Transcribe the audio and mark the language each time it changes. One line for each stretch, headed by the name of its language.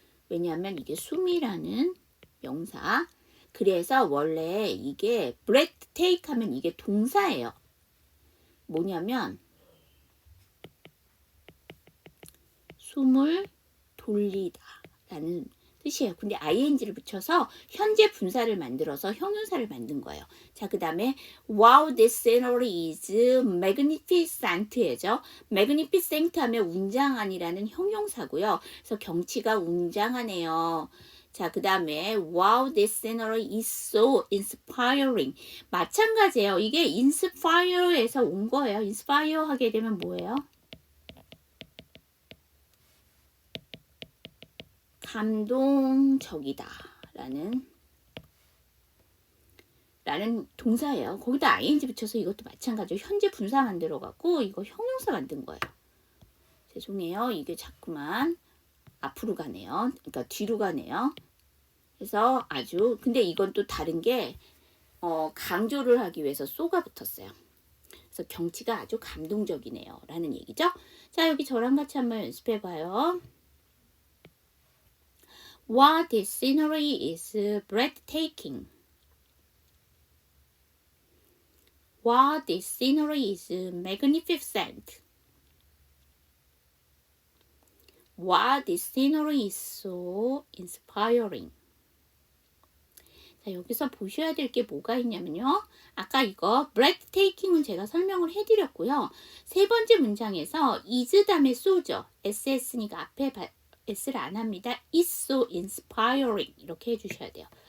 Korean: 왜냐하면 이게 숨이라는 명사. 그래서 원래 이게 breath take 하면 이게 동사예요. 뭐냐면 숨을 돌리다 라는 뜻이에요. 근데 ing를 붙여서 현재 분사를 만들어서 형용사를 만든 거예요. 자, 그 다음에
English: wow, this scenery is magnificent죠.
Korean: magnificent 하면 웅장한이라는 형용사고요. 그래서 경치가 웅장하네요. 자, 그 다음에
English: wow, this scenery is so inspiring.
Korean: 마찬가지예요. 이게 inspire에서 온 거예요. inspire 하게 되면 뭐예요? 감동적이다 라는 동사예요. 거기다 ing 붙여서 이것도 마찬가지로 현재 분사 만들어 갖고 이거 형용사 만든 거예요. 죄송해요. 이게 자꾸만 앞으로 가네요. 그러니까 뒤로 가네요. 그래서 아주 근데 이건 또 다른 게 강조를 하기 위해서 so가 붙었어요. 그래서 경치가 아주 감동적이네요 라는 얘기죠. 자, 여기 저랑 같이 한번 연습해 봐요.
English: Wow, this scenery is breathtaking. Wow, this scenery is magnificent. Wow, this scenery is so inspiring.
Korean: 자, 여기서 보셔야 될 게 뭐가 있냐면요. 아까 이거 breathtaking은 제가 설명을 해드렸고요. 세 번째 문장에서 is 다음에 so죠. SS니까 앞에 S를 안 합니다.
English: It's so inspiring
Korean: 이렇게 해주셔야 돼요.